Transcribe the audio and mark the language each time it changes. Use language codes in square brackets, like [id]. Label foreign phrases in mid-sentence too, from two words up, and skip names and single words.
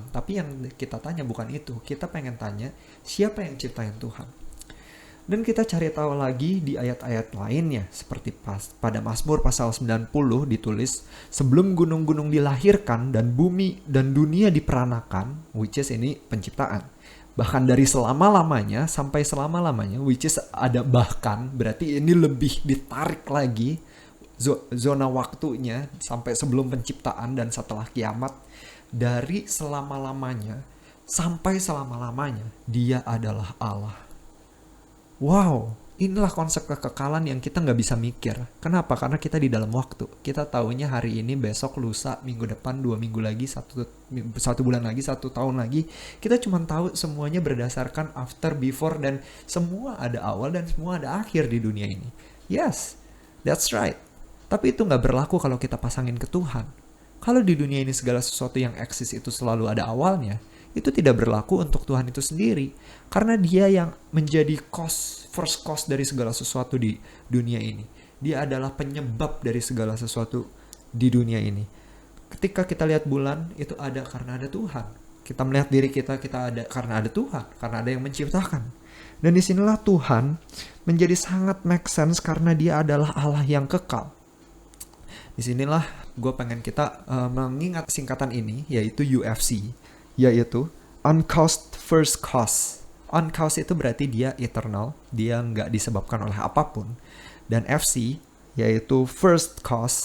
[id] Tapi yang kita tanya bukan itu. Kita pengen tanya siapa yang ciptain Tuhan. Dan kita cari tahu lagi di ayat-ayat lainnya. Seperti pada Mazmur pasal 90 ditulis, sebelum gunung-gunung dilahirkan dan bumi dan dunia diperanakan, [en] which is [id] ini penciptaan. Bahkan dari selama-lamanya sampai selama-lamanya, [en] which is [id] ada bahkan, berarti ini lebih ditarik lagi zona waktunya sampai sebelum penciptaan dan setelah kiamat. Dari selama-lamanya sampai selama-lamanya dia adalah Allah. Wow, inilah konsep kekekalan yang kita gak bisa mikir. Kenapa? Karena kita di dalam waktu. Kita taunya hari ini, besok, lusa, minggu depan, 2 minggu lagi, 1 bulan lagi, 1 tahun lagi. Kita cuma tahu semuanya berdasarkan [en] after, before, [id] dan semua ada awal dan semua ada akhir di dunia ini. [en] Yes, that's right. [id] Tapi itu gak berlaku kalau kita pasangin ke Tuhan. Kalau di dunia ini segala sesuatu yang eksis itu selalu ada awalnya, itu tidak berlaku untuk Tuhan itu sendiri. Karena dia yang menjadi [en] first cause [id] dari segala sesuatu di dunia ini. Dia adalah penyebab dari segala sesuatu di dunia ini. Ketika kita lihat bulan, itu ada karena ada Tuhan. Kita melihat diri kita ada karena ada Tuhan. Karena ada yang menciptakan. Dan disinilah Tuhan menjadi sangat [en] make sense [id] karena dia adalah Allah yang kekal. Disinilah gue pengen kita mengingat singkatan ini, yaitu UFC, yaitu [en] Uncaused First Cause. [id] Uncaused itu berarti dia eternal, dia nggak disebabkan oleh apapun. Dan FC, yaitu First Cause.